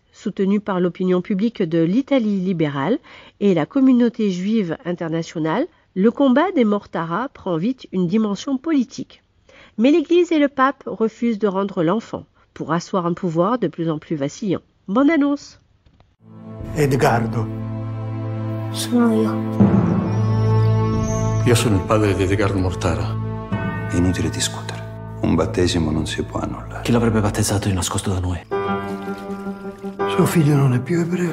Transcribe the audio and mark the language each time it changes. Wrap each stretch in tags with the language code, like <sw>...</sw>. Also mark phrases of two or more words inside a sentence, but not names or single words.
<fr>Soutenus par l'opinion publique de l'Italie libérale et la communauté juive internationale, le combat des Mortara prend vite une dimension politique. Mais l'Église et le pape refusent de rendre l'enfant pour asseoir un pouvoir de plus en plus vacillant. Bonne annonce! Edgardo.</fr> <it>Sono io. Io sono il padre di Edgardo Mortara. È inutile discutere. Un battesimo non si può annullare. Chi l'avrebbe battezzato di nascosto da noi? Suo figlio non è più ebreo.</it>